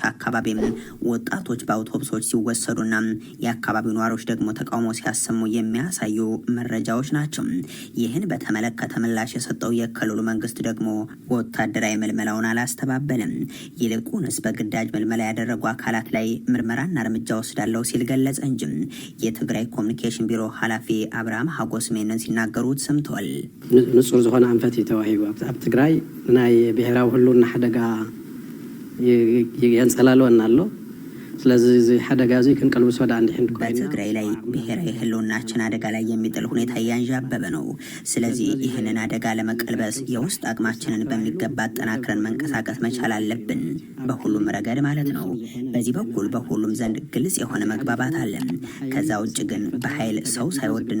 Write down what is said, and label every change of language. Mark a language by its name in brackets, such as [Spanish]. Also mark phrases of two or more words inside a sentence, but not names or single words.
[Amharic] አካባቢም ወጣቶች በአውቶቡሶች ሲወሰዱና የአካባቢው ነዋሪዎች ደግሞ ተቃውሞ ሲያሰሙ የሚያሳዩ መረጃዎች ናቸው። ይህን በተመለከተ ምላሽ የሰጠው የክልሉ መንግስት ደግሞ ወታደራዊ ምልመላውን አላስተባበለም። ይልቁንስ በግዳጅ ምልመላ ያደረጉ አካላት ላይ ምርመራና እርምጃ ወስዳለው ሲል ገለጸ እንጂ የትግራይ ኮሚኒኬሽን ቢሮ ኃላፊ አብርሃም ሀጎስ ሜነን ሲናገሩት ሰምተዋል። [Tigrinya] ንጹር ዝኾነ አንፈት ተዋሂቡ ኣብ ትግራይ ናይ ብሔራዊ ህልውና ሓደጋ የንጸላለወና ኣሎ ስለዚህ ሓደጋ እዚ ክንቀልብስ ወደ አንድ ሕንድ [Amharic] በትግራይ ላይ ብሔራዊ ህልውናችን አደጋ ላይ የሚጥል ሁኔታ እያንዣበበ ነው። ስለዚህ ይህንን አደጋ ለመቀልበስ የውስጥ አቅማችንን በሚገባ አጠናክረን መንቀሳቀስ መቻል አለብን፣ በሁሉም ረገድ ማለት ነው። በዚህ በኩል በሁሉም ዘንድ ግልጽ የሆነ መግባባት አለ። ከዛ ውጭ ግን በኃይል ሰው ሳይወድና